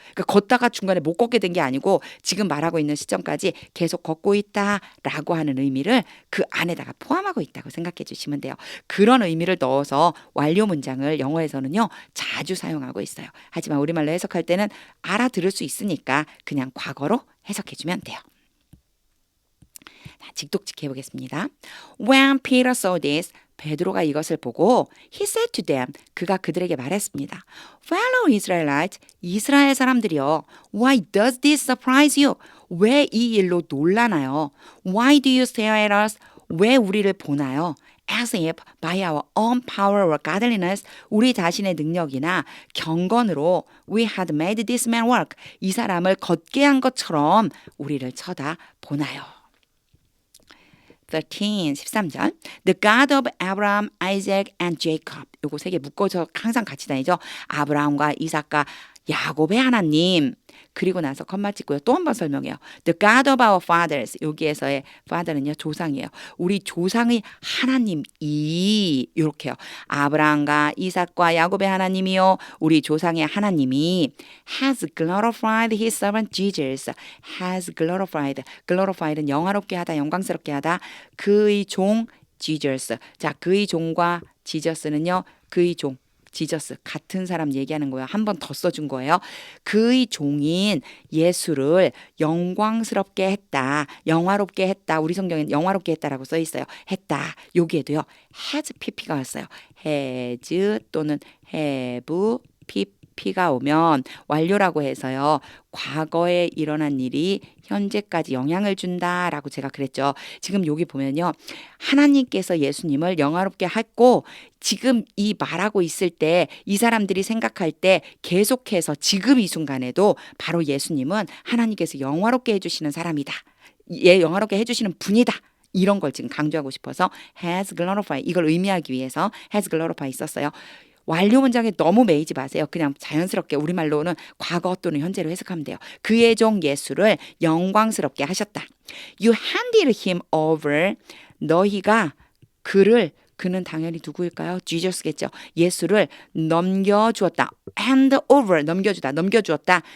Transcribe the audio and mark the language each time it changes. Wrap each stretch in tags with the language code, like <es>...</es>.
<ko>그러니까 걷다가 중간에 못 걷게 된 게 아니고 지금 말하고 있는 시점까지 계속 걷고 있다라고 하는 의미를 그 안에다가 포함하고 있다고 생각해 주시면 돼요. 그런 의미를 넣어서 완료 문장을 영어에서는요. 자주 사용하고 있어요. 하지만 우리말로 해석할 때는 알아들을 수 있으니까 그냥 과거로 해석해 주면 돼요. 직독직 해보겠습니다.</ko> <en>When Peter saw this,</en> <ko>베드로가 이것을 보고</ko> <en>he said to them,</en> <ko>그가 그들에게 말했습니다.</ko> <en>Fellow Israelites,</en> <ko>이스라엘 사람들이여,</ko> <en>why does this surprise you?</en> <ko>왜 이 일로 놀라나요?</ko> <en>Why do you stare at us?</en> <ko>왜 우리를 보나요?</ko> <en>As if by our own power or godliness,</en> <ko>우리 자신의 능력이나 경건으로</ko> <en>we had made this man work.</en> <ko>이 사람을 걷게 한 것처럼 우리를 쳐다보나요? 13절.</ko> <en>The God of Abraham, Isaac and Jacob.</en> <ko>요거 세 개 묶어서 항상 같이 다니죠. 아브라함과 이삭과 야곱의 하나님. 그리고 나서 컴마 찍고요. 또 한 번 설명해요.</ko> <en>The God of our fathers.</en> <ko>여기에서의 father는요. 조상이에요. 우리 조상의 하나님이 이렇게요. 아브라함과 이삭과 야곱의 하나님이요. 우리 조상의 하나님이</ko> <en>has glorified his servant Jesus. has glorified.</en> <ko>glorified는 영화롭게 하다, 영광스럽게 하다. 그의 종 Jesus. 자, 그의 종과 지저스는요. 그의 종. 지저스 같은 사람 얘기하는 거예요. 한 번 더 써준 거예요. 그의 종인 예수를 영광스럽게 했다. 영화롭게 했다. 우리 성경엔 영화롭게 했다라고 써 있어요. 했다. 여기에도요. has pp가 왔어요. has 또는 have pp PP가 오면 완료라고 해서요. 과거에 일어난 일이 현재까지 영향을 준다라고 제가 그랬죠. 지금 여기 보면요. 하나님께서 예수님을 영화롭게 했고 지금 이 말하고 있을 때 이 사람들이 생각할 때 계속해서 지금 이 순간에도 바로 예수님은 하나님께서 영화롭게 해주시는 사람이다. 영화롭게 해주시는 분이다. 이런 걸 지금 강조하고 싶어서 has glorified 이걸 의미하기 위해서 has glorified 썼어요. 완료 문장에 너무 매이지 마세요. 그냥 자연스럽게 우리말로는 과거 또는 현재로 해석하면 돼요. 그의 종 예수를 영광스럽게 하셨다.</ko> <en>You handed him over.</en> <ko>너희가 그는 당연히 누구일까요? Jesus겠죠. 예수를 넘겨주었다. hand over 넘겨주었다.</ko>